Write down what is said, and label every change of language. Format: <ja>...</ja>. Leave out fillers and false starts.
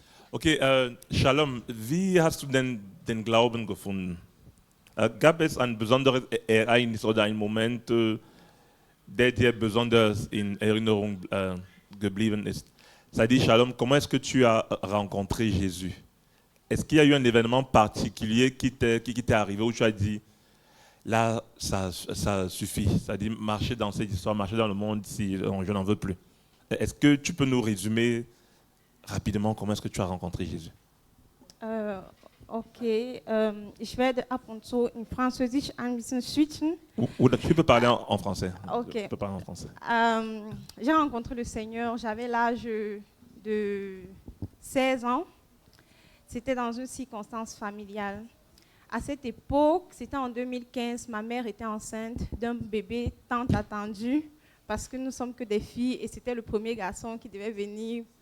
<de>Okay, Shalom, wie hast du denn den Glauben gefunden? Gab es ein besonderes Ereignis oder einen Moment, der dir besonders in Erinnerung geblieben ist?</de> <fr>C'est-à-dire, Shalom, comment est-ce que tu as rencontré Jésus? Est-ce qu'il y a eu un événement particulier qui t'est arrivé où tu as dit, là, ça suffit, c'est-à-dire marcher dans cette histoire, marcher dans le monde, si je n'en veux plus. Est-ce que tu peux nous résumer rapidement comment est-ce que tu as rencontré Jésus?</fr> <de>Okay, ich werde ab und zu in Französisch ein bisschen switchen.</de> <fr>Ou tu peux parler en français. Ok. Tu peux parler en français. J'ai rencontré le Seigneur, j'avais l'âge de 16 ans. C'était dans une circonstance familiale. À cette époque, c'était en 2015, ma mère était enceinte d'un bébé tant attendu parce que nous sommes que des filles et c'était le premier garçon qui devait venir.</fr>